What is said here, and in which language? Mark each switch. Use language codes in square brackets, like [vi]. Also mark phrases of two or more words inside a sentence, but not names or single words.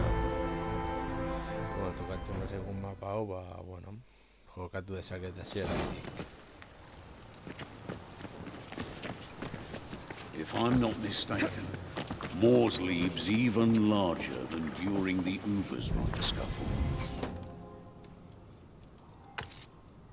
[eu] Bueno, tokatzen da segun mapa hau, ba, bueno, jokatu dezaket hasieratik. [en] If I'm not mistaken, Morrslieb's even larger than during the Ubersreich scuffle.